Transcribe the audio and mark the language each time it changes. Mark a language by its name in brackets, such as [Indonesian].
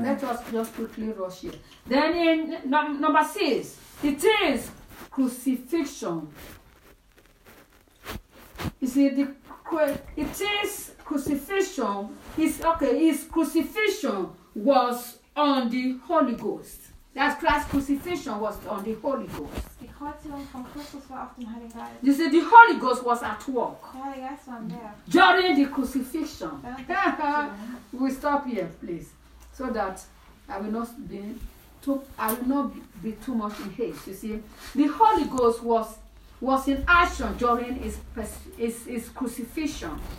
[English] Let us just quickly rush here. Then in number 6, it is crucifixion. You see, his crucifixion was on the Holy Ghost. That's Christ's crucifixion was on the Holy Ghost. [German] Die Kreuzigung von Christus war auf dem Heiligen Geist. [English] You see, the Holy Ghost was at work. [German] Der Heilige Geist war [English] there. During the crucifixion. Crucifixion. We'll stop here, please. So that I will not be too much in haste. You see, the Holy Ghost was in action during his crucifixion.